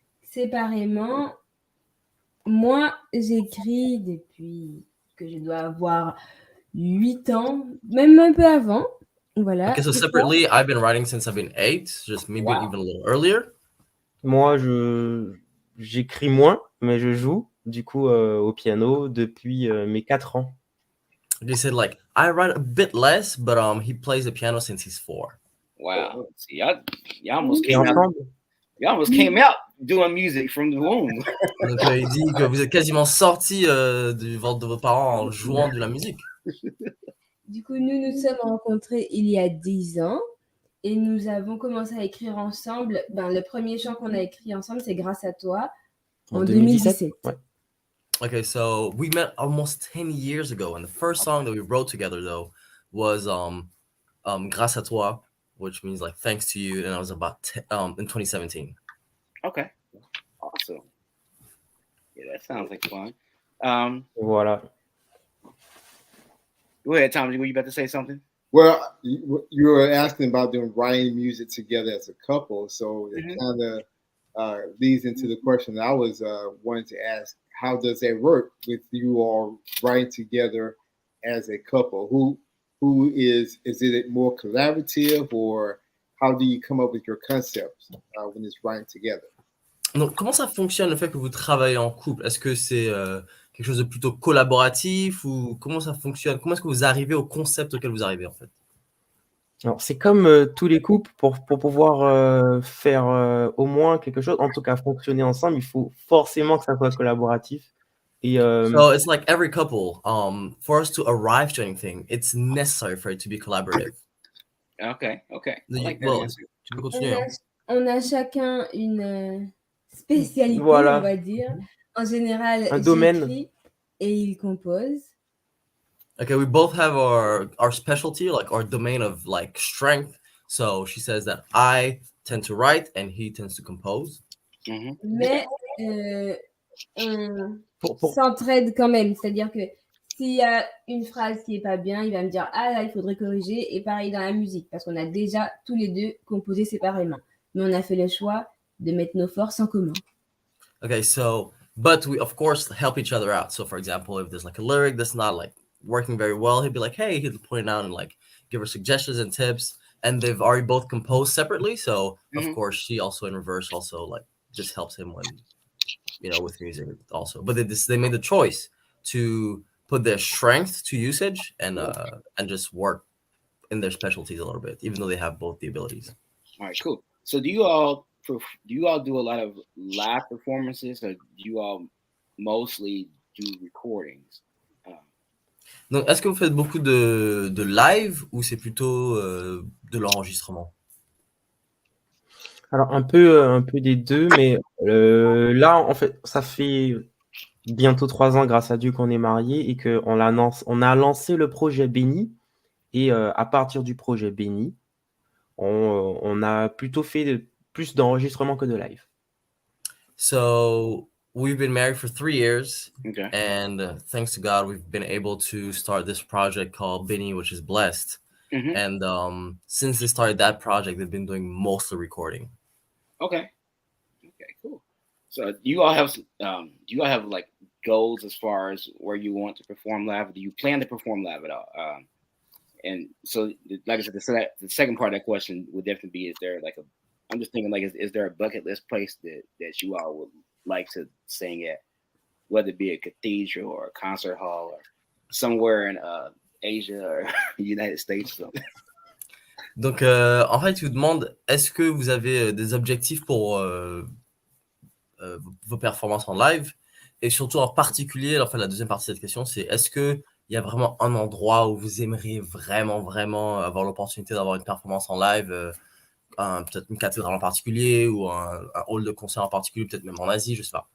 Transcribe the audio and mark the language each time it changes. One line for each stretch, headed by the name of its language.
French: Séparément, moi, j'écris depuis que je dois avoir 8 ans, même un peu avant. Voilà.
English: Okay, so separately, I've been writing since I've been 8, just maybe even a little earlier.
French: Moi, j'écris moins, mais je joue du coup au piano depuis mes 4 ans.
English: They said like I write a bit less, but he plays the piano since he's 4. Wow. See, y'all almost came out.
French: Ensemble,
English: Y'all almost came out doing music from the womb.
French: Donc il dit que vous êtes quasiment sortis du ventre de vos parents en jouant de la musique. Du coup, nous nous sommes rencontrés il y a 10 ans et nous avons commencé à écrire ensemble. Le premier chant qu'on a écrit ensemble, c'est Grâce à toi en 2017. Ouais.
English: Okay, so we met almost 10 years ago, and the first song that we wrote together though was Grâce à toi, which means like thanks to you, and I was about in 2017. Okay, awesome. Yeah, that sounds like fun.
French: Voilà.
English: Go ahead, Tom. Were you about to say something? Well, you were asking about them writing music together as a couple, so it Mhm. kind of leads into the question I was wanting to ask: how does that work with you all writing together as a couple? Who is it more collaborative, or how do you come up with your concepts when it's writing together?
French: Donc, comment ça fonctionne le fait que vous travaillez en couple? Est-ce que c'est quelque chose de plutôt collaboratif ou comment ça fonctionne? Comment est-ce que vous arrivez au concept auquel vous arrivez en fait? Alors, c'est comme tous les couples, pour pouvoir faire au moins quelque chose, en tout cas fonctionner ensemble, il faut forcément que ça soit collaboratif. Et
English: So it's like every couple, for us to arrive to anything, it's necessary for it to be collaborative. Okay. I like that Well, answer.
French: tu peux On continuer. a, Hein. on a chacun une spécialité, on voilà, va dire. En général, un domaine. j'écris et il compose.
English: Okay, we both have our specialty, like our domain of like strength. So she says that I tend to write and he tends to compose. Mhm.
French: Mais on Pour- s'entraide quand même. C'est-à-dire que s'il y a une phrase qui est pas bien, il va me dire « Ah là, il faudrait corriger ». Et pareil dans la musique, parce qu'on a déjà tous les deux composé séparément. Mais on a fait le choix de mettre nos forces en commun.
English: Okay, so but we of course help each other out. So for example, if there's like a lyric that's not like working very well, he'd be like, "Hey," he'd point it out and like give her suggestions and tips. And they've already both composed separately, so of Mhm. course she also in reverse also like just helps him when with music also. But they made the choice to put their strength to usage and just work in their specialties a little bit, even though they have both the abilities. All right, cool. So do you all do a lot of live performances, or do you all mostly do recordings?
French: Donc, est-ce que vous faites beaucoup de live ou c'est plutôt de l'enregistrement? Alors un peu des deux, mais là, en fait, ça fait bientôt 3 ans, grâce à Dieu, qu'on est mariés et qu'on a lancé le projet Béni. Et à partir du projet Béni, on a plutôt fait plus d'enregistrements que de live.
English: So we've been married for 3 years, Okay. and thanks to God, we've been able to start this project called Binny, which is blessed. Mhm. And since they started that project, they've been doing most of the recording. Okay, cool. So do you all have like goals as far as where you want to perform live? Or do you plan to perform live at all? And so, like I said, the second part of that question would definitely be: is there like I'm just thinking like, is there a bucket list place that you all would like to sing at, whether it be a cathedral or a concert hall or somewhere in Asia or United States or something?
French: Donc, en fait, je vous demande, est-ce que vous avez des objectifs pour vos performances en live? Et surtout, en particulier, enfin, la deuxième partie de cette question, c'est est-ce qu'il y a vraiment un endroit où vous aimeriez vraiment avoir l'opportunité d'avoir une performance en live, peut-être une cathédrale en particulier ou un hall de concert en particulier, peut-être même en Asie, je sais pas.